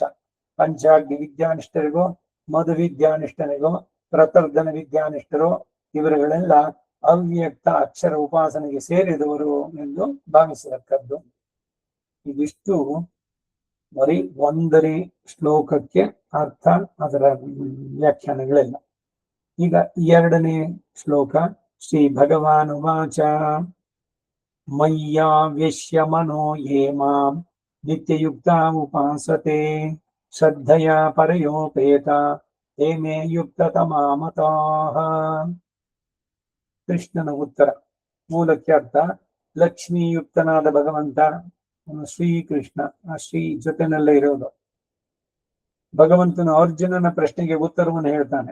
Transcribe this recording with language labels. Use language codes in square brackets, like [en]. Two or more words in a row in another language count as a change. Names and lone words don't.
[kn] ಪಂಚಾಗ್ನಿ ವಿದ್ಯಾನಿಷ್ಠರಿಗೂ ಮಧು ವಿದ್ಯಾನಿಷ್ಠನಿಗೂ ಪ್ರತರ್ಧನ ವಿದ್ಯಾನಿಷ್ಠರು ಇವರುಗಳೆಲ್ಲ ಅವ್ಯಕ್ತ ಅಕ್ಷರ ಉಪಾಸನೆಗೆ ಸೇರಿದವರು ಎಂದು ಭಾವಿಸತಕ್ಕದ್ದು. ಇದಿಷ್ಟು ಬರೀ 1ನೇ ಶ್ಲೋಕಕ್ಕೆ ಅರ್ಥ, ಅದರ ವ್ಯಾಖ್ಯಾನಗಳೆಲ್ಲ. ಈಗ 2ನೇ ಶ್ಲೋಕ. [sa] ಶ್ರೀ ಭಗವಾನ್ ಉವಾಚ ಮಯ್ಯಾವೇಶ್ಯ ಮನೋ ಯೇ ಮಾಂ ನಿತ್ಯಯುಕ್ತ ಉಪಾಸತೆ ಶ್ರದ್ಧೆಯ ಪರಯೋಪೇತ ತೇ ಮೇ ಯುಕ್ತತಮಾ ಮತಾಃ. [kn] ಕೃಷ್ಣನ ಉತ್ತರ. ಮೂಲಕ್ಕೆ ಅರ್ಥ ಲಕ್ಷ್ಮೀಯುಕ್ತನಾದ ಭಗವಂತ ಶ್ರೀಕೃಷ್ಣ, ಆ ಶ್ರೀ ಜೊತೆನಲ್ಲೇ ಇರೋದು. ಭಗವಂತನು ಅರ್ಜುನನ ಪ್ರಶ್ನೆಗೆ ಉತ್ತರವನ್ನು ಹೇಳ್ತಾನೆ.